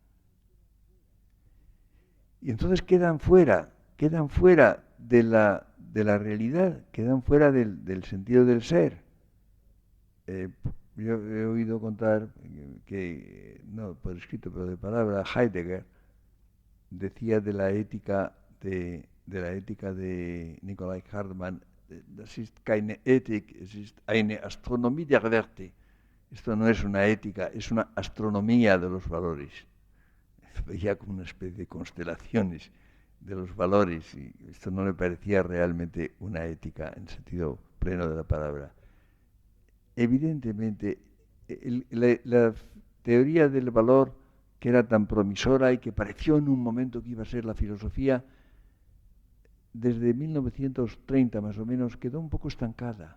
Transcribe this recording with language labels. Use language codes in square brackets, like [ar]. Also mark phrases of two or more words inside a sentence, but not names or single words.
[es] Y entonces quedan fuera de la realidad, quedan fuera del sentido del ser. Yo he oído contar que, no por escrito, pero de palabra, Heidegger decía de la ética de Nicolai Hartmann, [de] das ist keine Ethik, es ist eine Astronomie der Werte, [es] Esto no es una ética, es una astronomía de los valores. Veía como una especie de constelaciones de los valores y esto no me parecía realmente una ética en sentido pleno de la palabra. Evidentemente, la teoría del valor que era tan promisora y que pareció en un momento que iba a ser la filosofía, desde 1930 más o menos quedó un poco estancada.